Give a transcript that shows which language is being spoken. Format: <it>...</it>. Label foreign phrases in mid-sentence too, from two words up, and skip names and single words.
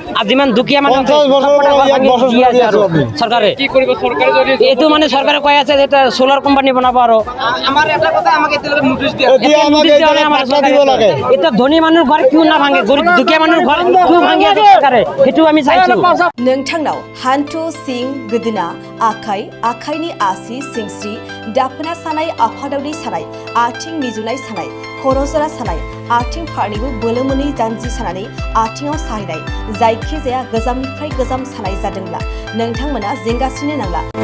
<as>আৰু যিমান দুখীয়া মানুহ চৰকাৰে কি কৰিব, চৰকাৰে এইটো মানে চৰকাৰে কৈ আছে যে সোলাৰ কোম্পানী বনাব। আৰু আমাৰ এটা কথা আমাক এতিয়ালৈকে নোটিছ দিয়া এটা ধনী মানুহৰ ঘৰ কিয় না ভাঙে, দুখীয়া মানুহৰ ঘৰ কিয় ভাঙি আছে চৰকাৰে সেইটো আমি চাইছো।</as> <brx>नोंथांनाव हान्थु सिं गोदोना आखाइनि आसि सिंस्रि दाफोना सानाय आफादावनि सानाय आथिं मिजुनाय सानाय खर' जरा सानाय आथिं फारनैबो बोलो मोनै जानजि सानानै आथिङाव साहैनाय जायखिजाया गोजामनिफ्राय गोजाम सानाय जादोंब्ला नोंथांमोना जिंगासिनो नांला।</brx>